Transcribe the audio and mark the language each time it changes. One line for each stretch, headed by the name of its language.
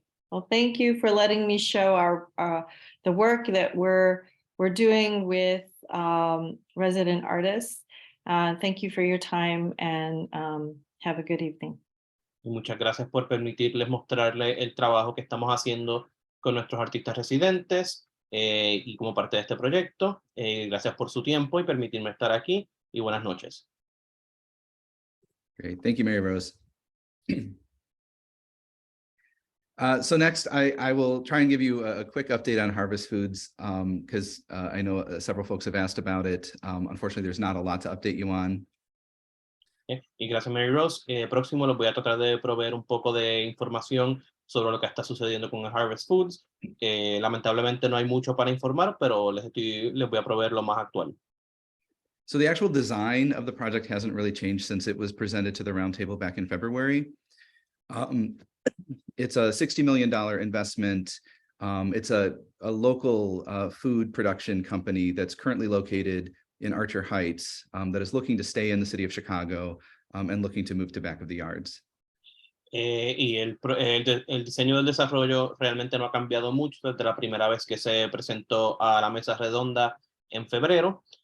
English: Well, thank you for letting me show our the work that we're doing with resident artists. Thank you for your time and have a good evening.
Spanish: Y muchas gracias por permitirles mostrarle el trabajo que estamos haciendo con nuestros artistas residentes y como parte de este proyecto. Gracias por su tiempo y permitirme estar aquí y buenas noches.
English: Great. Thank you, Mary Rose. So next, I will try and give you a quick update on Harvest Foods because I know several folks have asked about it. Unfortunately, there's not a lot to update you on.
Spanish: Y gracias, Mary Rose. Próximo les voy a tratar de proveer un poco de información sobre lo que está sucediendo con Harvest Foods. Lamentablemente no hay mucho para informar, pero les voy a proveer lo más actual.
English: So the actual design of the project hasn't really changed since it was presented to the Roundtable back in February. It's a $60 million investment. It's a local food production company that's currently located in Archer Heights that is looking to stay in the city of Chicago and looking to move to Back of the Yards.
Spanish: Y el diseño del desarrollo realmente no ha cambiado mucho desde la primera vez que se presentó a la mesa redonda en febrero.